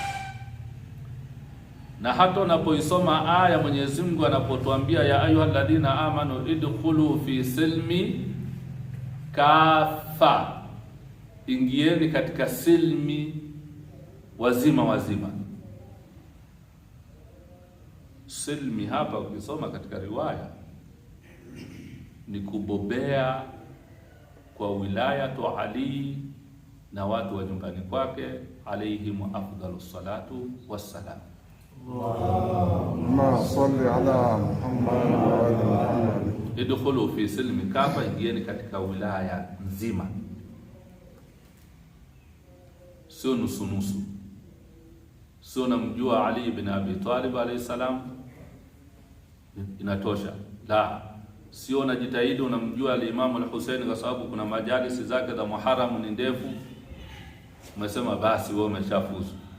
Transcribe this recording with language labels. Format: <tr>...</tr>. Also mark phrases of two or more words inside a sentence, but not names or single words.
<sw>Na hata unapoisoma aya Mwenyezi Mungu anapotuambia</sw> <ar>يا أيها الذين آمنوا ادخلوا في السلم كافة,</ar> <sw>ingieni katika silmi wazima. Silmi hapa ukisoma katika riwaya ni kubobea kwa wilayatu Ali na watu wa nyumbani kwake</sw> <ar>عليهم أفضل الصلاة والسلام. اللهم صل على محمد وآل محمد. ادخلوا في السلم كافة,</ar> <sw>ingieni katika wilaya nzima, sio nusu. Sio namjua Ali ibn Abi Talib</sw> <ar>عليه السلام</ar> <sw>inatosha, la. Sio najitahidi unamjua al-Imam al-Hussein kwa sababu kuna majalisi zake za Muharram ni ndefu, umesema basi wewe umeshafuzu.</sw>